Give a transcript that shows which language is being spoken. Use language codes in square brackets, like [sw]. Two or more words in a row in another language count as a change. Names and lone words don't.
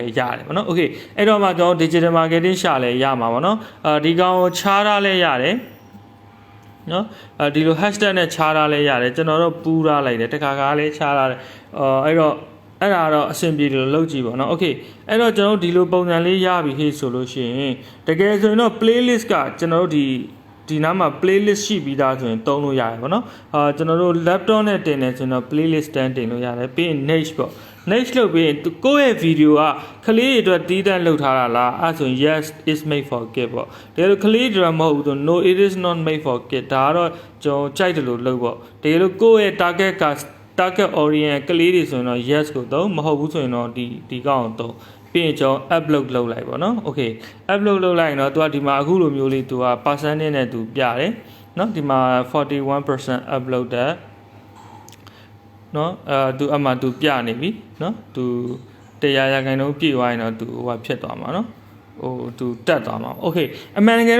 [my] လည်းရတယ်ပေါ့နော် okay အဲ့တော့မှကျွန်တော် [en] digital marketing [my] ရှာလဲရမှာပေါ့နော်ဒီကောင်ကိုခြားထားလဲရတယ်နော်ဒီလို hashtag နဲ့ခြားထားလဲရတယ်ကျွန်တော်တို့ပူးထားလိုက်တယ်တခါခါလေးခြားထားတယ်အဲ့တော့အဲ့ဒါတော့အဆင်ပြေတယ်လို့လုပ်ကြည့်ပါနော် okay အဲ့တော့ကျွန်တော်တို့ဒီလိုပုံစံလေးရပြီဟေ့ဆိုလို့ရှိရင်တကယ် ဆိုရင်တော့ playlist ကကျွန်တော်တို့ဒီနားမှာ playlist ရှိပြီးသားဆိုရင်သုံးလို့ရတယ်ပေါ့နော်ကျွန်တော်တို့ laptop နဲ့တင်နေဆိုရင်တော့ playlist တန်းတင်လို့ရတယ်ပြီးရင် niche ပေါ့ niche လုပ်ပြီးရင်ကိုယ့်ရဲ့ video ကကလေးတွေအတွက်တီးတန့်လုပ်ထားတာလားအဲ့ဆိုရင် [en] yes is made for kids [my] ပေါ့တကယ်လို့ကလေးတွေမဟုတ်ဘူးဆို [en] no it is not made for kids [my] ဒါကတော့ကျွန်တော်ကြိုက်တယ်လို့လုပ်ပေါ့တကယ်လို့ကိုယ့်ရဲ့ [en] target audience [my] ကလေးတွေဆိုရင်တော့ yes ကိုသုံးမဟုတ်ဘူးဆိုရင်တော့ဒီကောင်ကိုသုံးပြီးရင်ကျွန်တော် upload လုပ်လိုက်ပေါ့နော် okay upload လုပ်လိုက်ရင်တော့သူကဒီမှာအခုလိုမျိုးလေး သူက percentage နဲ့သူပြတယ်နော်ဒီမှာ41% upload တဲ့နော်သူအမှသူပြနေပြီနော်သူ100%ပြည့်သွားရင်တော့သူဟိုဖြစ်သွားမှာနော်သူတက်သွားမှာ okay အမှန်တကယ်